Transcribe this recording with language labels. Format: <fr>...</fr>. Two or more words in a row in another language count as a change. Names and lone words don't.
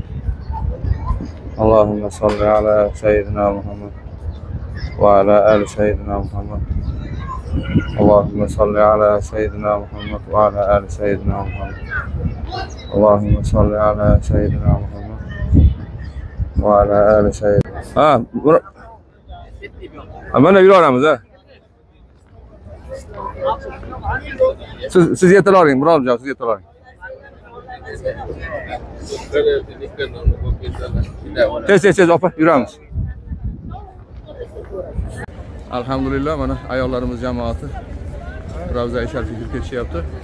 <ar>اللهم صل على سيدنا محمد وعلى آل سيدنا محمد. اللهم صل على سيدنا محمد وعلى آل سيدنا محمد. اللهم صل على سيدنا محمد وعلى آل سيدنا</ar> <uz>Mana yuraveramiz ha. Siz yetalavering, Murodjon, siz yetalavering. Tez opa, yuramiz. Alhamdulillah, mana ayollarimiz jamoati Ravza sharifga kirib ketishyapti.</uz>